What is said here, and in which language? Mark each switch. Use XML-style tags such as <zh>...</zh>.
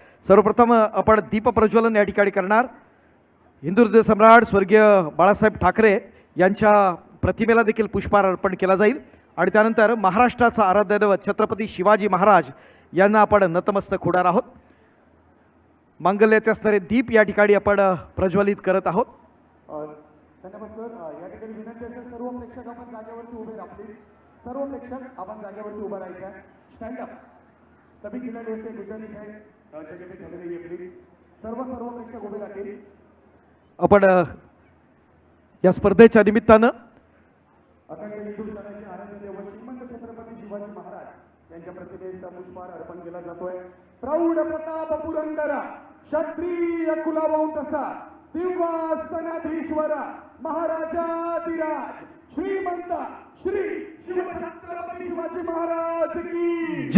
<mr>सर्वप्रथम आपण दीपप्रज्वलन या ठिकाणी करणार. हिंदू हृदय सम्राट स्वर्गीय बाळासाहेब ठाकरे यांच्या प्रतिमेला देखील पुष्पहार अर्पण केला जाईल आणि त्यानंतर महाराष्ट्राचा आराध्य दैवत छत्रपती शिवाजी महाराज यांना आपण नतमस्तक होणार आहोत. मांगल्याचे असणारे दीप या ठिकाणी आपण प्रज्वलित करत आहोत. धन्यवाद सर. या ठिकाणी विनंती असेल सर्व प्रेक्षक आपण जागेवरती उभे राहा प्लीज. सर्व प्रेक्षक आपण जागेवरती उभं राहायचं आहे.</mr> <en>Stand up.</en> <hi>सभी खिलाड़ी से गुजारिश है जगह पे खड़े रहिए प्लीज.</hi> <mr>सर्व प्रेक्षक उभे राहतील. आपण या स्पर्धेच्या निमित्तानं अखंड हिंदू सणाचे आराध्य दैवत श्रीमंत छत्रपती शिवाजी महाराज यांच्या प्रतिमेचा पुष्पहार अर्पण केला जातोय. प्रौढ प्रताप पुरंदरा क्षत्रिय कुलावंतसा सिंहासनाधीश्वरा महाराजाधिराज श्रीमंत श्री शिवछत्रपती शिवाजी महाराज की</mr>